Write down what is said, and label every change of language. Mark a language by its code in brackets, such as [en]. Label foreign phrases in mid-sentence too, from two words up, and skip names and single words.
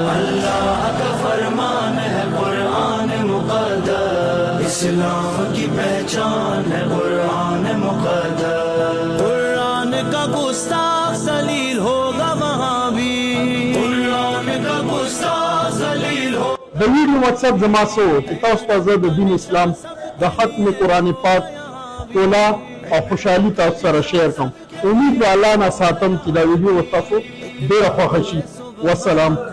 [ur] اللہ کا فرمان ہے قرآن مقدس. اسلام کی پہچان ہے قرآن مقدس. قرآن کا گستاخ ذلیل ہوگا وہاں بھی. قرآن کا گستاخ ذلیل ہو. [ps] د ویډیو مقصد زما څه و چې تاسو ته زه د دین اسلام د ختم قرآن پاک ټوله او خوشحالي تاسو سره شیر کړم. امید د الله نه ساتم چې دا ویډیو تاسو ډېره خوښه شي. والسلام.